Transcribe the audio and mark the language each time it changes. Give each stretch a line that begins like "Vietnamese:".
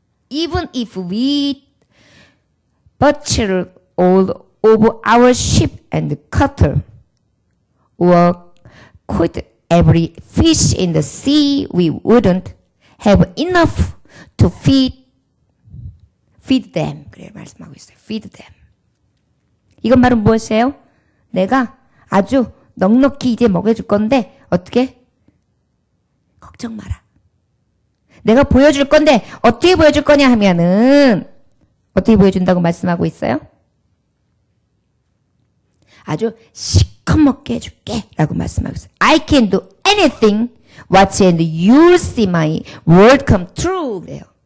English: Even if we butcher all of our sheep and cattle, or could every fish in the sea, we wouldn't have enough to feed them.
Korean: 그래 말씀하고 있어요.
English: Feed them.
Korean: 이건 말은 무엇이에요? 내가 아주 넉넉히 이제 먹여줄 건데 어떻게? 걱정 마라. 내가 보여줄 건데 어떻게 보여줄 거냐 하면은 어떻게 보여준다고 말씀하고 있어요? 아주 시커멓게 해줄게 라고 말씀하고 있어요.
English: I can do anything watch and you'll see my word come true
Korean: 그래요.